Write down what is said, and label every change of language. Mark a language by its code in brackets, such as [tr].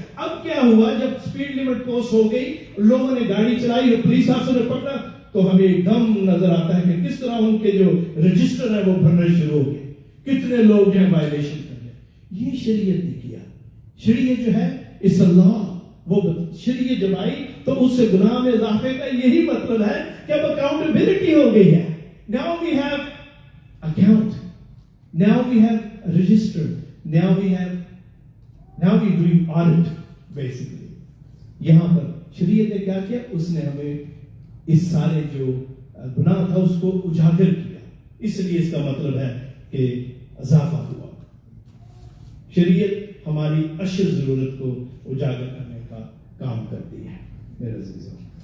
[ur] اب کیا ہوا جب اسپیڈ لمٹ پوسٹ ہو گئی، لوگوں نے گاڑی چلائی اور پولیس افسر نے پکڑا تو ہمیں ایک دم نظر آتا ہے کہ کس طرح ان کے جو رجسٹر ہے وہ بھرنے شروع ہو گئے، کتنے لوگ ہیں وائلیشن کر رہے. یہ شریعت نے کیا. شریعت جو ہے اس اللہ وہ شریعت جب آئی تو اس سے گناہ میں اضافے کا یہی مطلب ہے کہ اب اکاؤنٹیبلٹی ہو گئی ہے. [en] Now we have account, now we have register, now we doing audit basically. [ur] یہاں پر شریعت نے کیا کیا؟ اس نے ہمیں اس سارے جو گناہ تھا اس کو اجاگر کیا. اس لیے اس کا مطلب ہے کہ اضافہ ہوا. شریعت ہماری اشد ضرورت کو اجاگر کرنے کا کام کرتی ہے میرے عزیزوں.